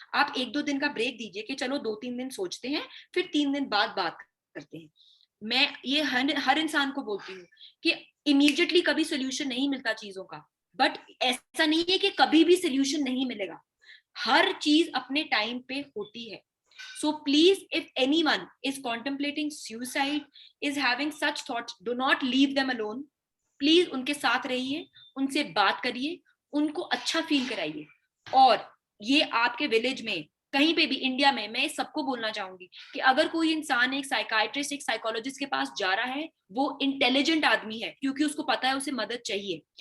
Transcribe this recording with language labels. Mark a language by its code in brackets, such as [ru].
[hi] आप 1-2 दिन का ब्रेक दीजिए कि चलो 2-3 दिन सोचते हैं, फिर 3 दिन बाद बात करते हैं। मैं ये हर इंसान को बोलती हूँ कि इमीडिएटली कभी सोल्यूशन नहीं मिलता चीजों का, बट ऐसा नहीं है कि कभी भी सोल्यूशन नहीं मिलेगा। हर चीज अपने टाइम पे होती है। [en] So please, if anyone is contemplating suicide, is having such thoughts, do not leave them alone. [hi] Please उनके साथ रहिए, उनसे बात करिए, उनको अच्छा फील कराइए। और ये आपके विलेज में कहीं पे भी इंडिया में मैं सबको बोलना चाहूंगी कि अगर कोई इंसान एक साइकाइट्रिस्ट, एक साइकोलॉजिस्ट के पास जा रहा है, वो इंटेलिजेंट आदमी है, क्योंकि उसको पता है उसे मदद चाहिए।